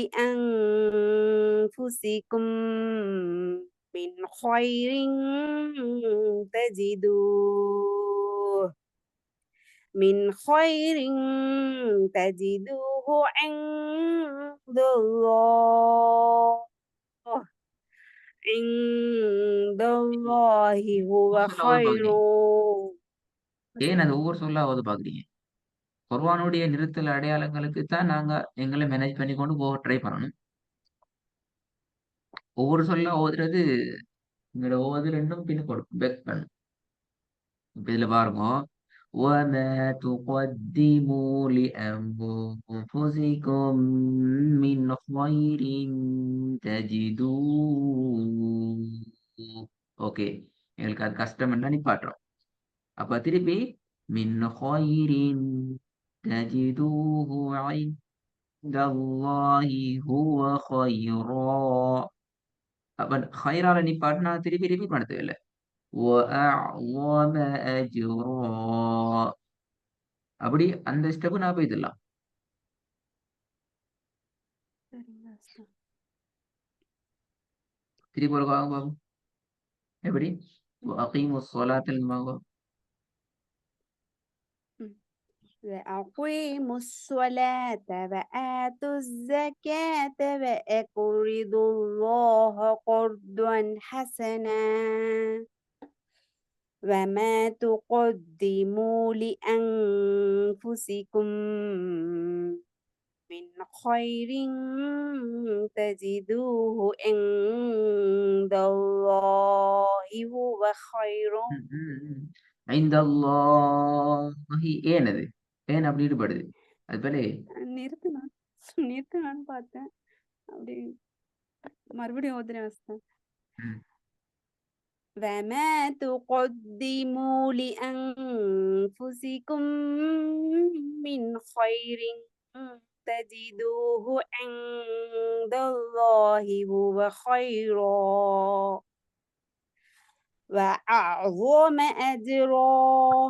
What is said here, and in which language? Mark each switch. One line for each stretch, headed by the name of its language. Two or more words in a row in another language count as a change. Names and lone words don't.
Arabic: لأنفسكم من خير تجدوه من خير تجدوه عند الله عند الله هو
Tamil: ஒவ்வொரு சொல்லா ஓத
Arabic: خير.
Tamil: பாக்குறீங்க. ஏன் அது ஒவ்வொரு சொல்லா ஓத பாக்குறீங்க? குர்ஆனுடைய நிறுத்தல் அடையாளங்களுக்கு தான் நாங்க எங்களை மேனேஜ் பண்ணி கொண்டு போக ட்ரை பண்ணணும். ஒவ்வொரு சொல்லா ஓதுறது எங்களோட ஓது ரெண்டும் பின்னுக்கு கொடுக்கும். பேக் பண்ணும். இப்ப இதுல பாருங்க.
Arabic: وَمَا تُقَدِّمُوا لِأَنفُسِكُم مِّنْ خَيْرٍ تَجِدُوهُ.
Tamil: ஓகே. எங்களுக்கு அது கஷ்டம்னா நிப்பாட்டுறோம். அப்ப திருப்பி
Arabic: من خير تجدوه عند الله هو خيرا.
Tamil: அப்ப ஹைரால நிப்பாட்டினா திருப்பி ரிப்பீட் பண்ண தேவையில்ல.
Arabic: وَأَعْظَمَ أَجْرًا.
Tamil: அப்படி அந்த ஸ்டெப் நான் போய்தரலாம். சரிங்க உஸ்தாத். திருப்பி ஒரு வாங்க பாப்போம். எப்படி? ம்,
Arabic: وَأَقِيمُوا الصَّلَاةَ வாங்க. ம். وأقيموا الصلاة وآتوا الزكاة وأقرضوا الله قرضا حسنا وما تقدموا لأنفسكم من خير تجدوه عند الله هو خير.
Tamil: ம், ம், ம். ஐந்தல்லாஹி ஏன் அது? ஏன் அப்படி ஈடுபடுது? அது பிறகு நிறுத்தணும் நிறுத்தணும்னு பார்த்தேன். அப்படி மறுபடியும் ஓதுறேன் உஸ்தாத். ம்.
Arabic: وما تقدموا لأنفسكم من خير تجدوه عند الله هو خيرا وأعظم أجرا.